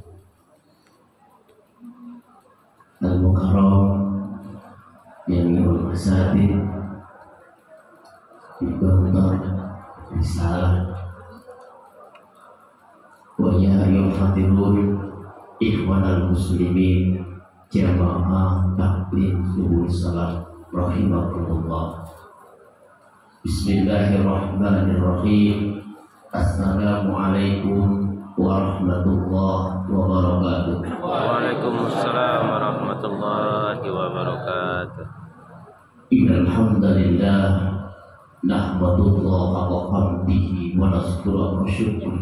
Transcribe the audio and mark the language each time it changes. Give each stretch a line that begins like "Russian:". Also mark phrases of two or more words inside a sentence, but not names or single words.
Arabic: المكرم جامع المسجد في غونتور رسالة ويا أيها الحاضرون إخوان المسلمين جماعة تعليم صبح صلاة رحمكم الله. بسم الله الرحمن الرحيم. السلام عليكم ورحمة الله وبركاته. وعليكم السلام ورحمة الله وبركاته. إن الحمد لله نحمد الله وحمده ونستعينه وشكره.